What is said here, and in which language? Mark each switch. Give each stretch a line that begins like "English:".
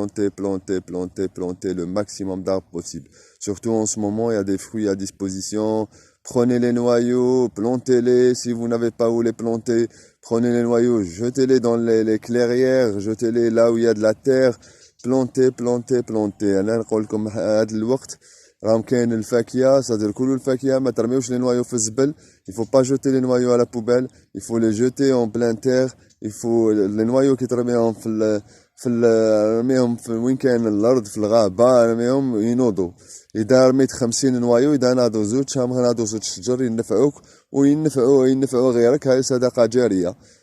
French: Planter le maximum d'arbres possible. Surtout en ce moment, il y a des fruits à disposition. Prenez les noyaux, plantez-les. Si vous n'avez pas où les planter, prenez les noyaux, jetez-les dans les clairières, jetez-les là où il y a de la terre. Plantez.
Arabic: أنا نقول لكم هذا الوقت راهم كاين الفاكهه صدر كل الفاكهه ما ترميوش لي نوايو في الزبل.
French: Il faut pas jeter les noyaux à la poubelle, il faut les jeter en pleine terre. Il faut les noyaux qui
Arabic: ترميهم رميهم في وين كاين الارض في الغابه رميهم ينوضوا. اذا رميت 50 نوايو اذا ناضوا زوج شام ناضوا زوج شجر ينفعوك وينفعوا غيرك. هاي صدقه جاريه.